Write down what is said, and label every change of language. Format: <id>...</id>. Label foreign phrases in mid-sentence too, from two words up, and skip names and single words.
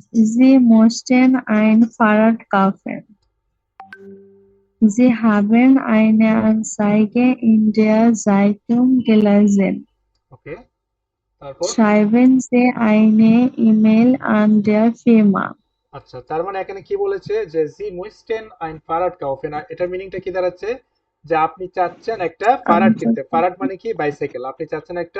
<de>Sie mussten ein Fahrrad kaufen. Sie haben eine Anzeige in der Zeitung gelesen.</de> <bn>ওকে, তারপর</bn> <de>Schreiben Sie eine E-Mail an der Firma.</de> <bn>আচ্ছা, তার মানে এখানে কি বলেছে যে</bn> <de>Sie mussten ein Fahrrad kaufen,</de> <bn>এটার মিনিংটা কি দাঁড়াচ্ছে যে আপনি চাচ্ছেন একটা ফারাড কিনতে। ফারাড মানে কি? বাইসাইকেল। আপনি চাচ্ছেন একটা</bn>